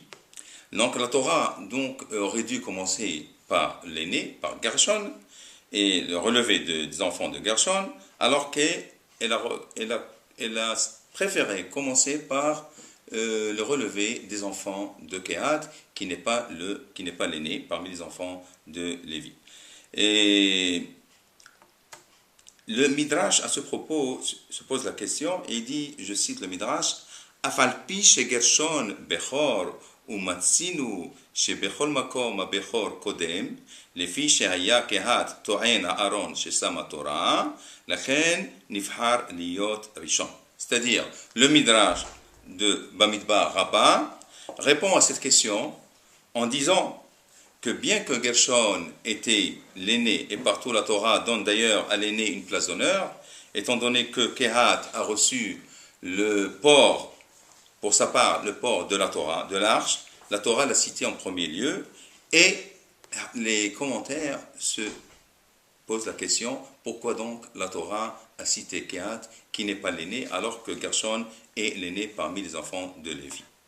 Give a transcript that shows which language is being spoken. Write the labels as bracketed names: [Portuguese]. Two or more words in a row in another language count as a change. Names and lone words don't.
[French] Donc la Torah aurait dû commencer par l'aîné, par Gershon, et le relevé des enfants de Gershon, alors qu'elle a préféré commencer par le relevé des enfants de Kehat, qui n'est pas l'aîné parmi les enfants de Lévi. Et le Midrash, à ce propos, se pose la question, et il dit, je cite le Midrash, [Hebrew] אף על פי שגרשון בכור ומצינו שבכל מקום הבכור קודם, לפי שהיה קהת טוען הארון ששם התורה, לכן נבחר להיות ראשון. [French] C'est-à-dire, le Midrash de Bamidbar Rabbah répond à cette question en disant que bien que Gershon était l'aîné, et partout la Torah donne d'ailleurs à l'aîné une place d'honneur, étant donné que Kehat a reçu le port, pour sa part, le port de la Torah, de l'arche, la Torah l'a cité en premier lieu, et les commentaires se posent la question, pourquoi donc la Torah a cité Kehat, qui n'est pas l'aîné, alors que Gershon est l'aîné parmi les enfants de Lévi.